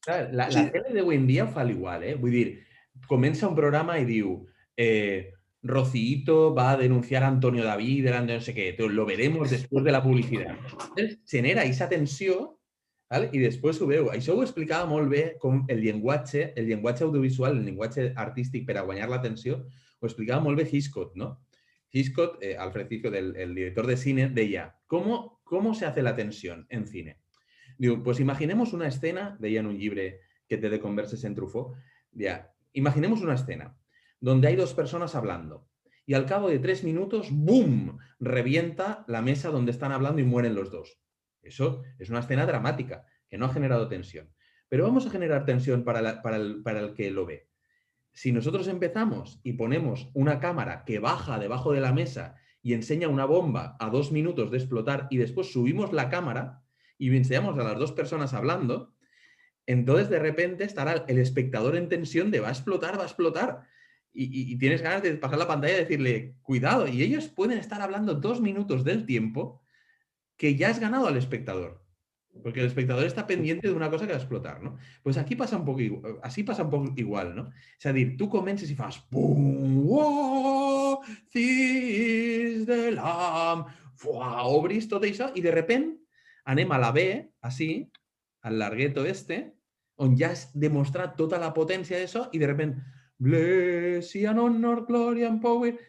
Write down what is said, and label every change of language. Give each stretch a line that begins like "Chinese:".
Catalan: Clar, la tele d'avui en dia ho fa igual, Vull dir, comença un programa i diu
Spanish: Rocito va a denunciar a Antonio David delante de no sé qué, lo veremos después de la publicidad. Entonces,
Catalan: genera aquesta tensió, ¿vale? I després ho veu. Això ho explicava molt bé com el llenguatge audiovisual, el llenguatge artístic per a guanyar l'atenció, ho explicava molt bé Hitchcock, ¿no?
Spanish: Hitchcock, Alfred Hitchcock, el director de cine,
Catalan: deia,
Spanish: ¿cómo se hace la tensión en cine? Digo, pues imaginemos una escena,
Catalan: deia en un llibre que té de converses en Truffaut,
Spanish: ya, imaginemos una escena donde hay dos personas hablando y al cabo de 3 minutos, ¡boom!, revienta la mesa donde están hablando y mueren los dos. Eso es una escena dramática que no ha generado tensión. Pero vamos a generar tensión para el que lo ve. Si nosotros empezamos y ponemos una cámara que baja debajo de la mesa y enseña una bomba a 2 minutos de explotar y después subimos la cámara y enseñamos a las dos personas hablando, entonces de repente estará el espectador en tensión de va a explotar. Y tienes ganas de pasar la pantalla y decirle, cuidado, y ellos pueden estar hablando 2 minutos del tiempo que ya has ganado al espectador. Porque el espectador está pendiente de una cosa que va a explotar, ¿no? Pues aquí pasa un poco igual, así pasa un poco igual, ¿no?
Catalan: És a dir, tu comences i fas pum, uau, cis de l'am, obris tot això i de repent anem a la B, així, al largueto este, on ja has demostrat tota la potència d'això i de repent
English: bless and honor, glory and power...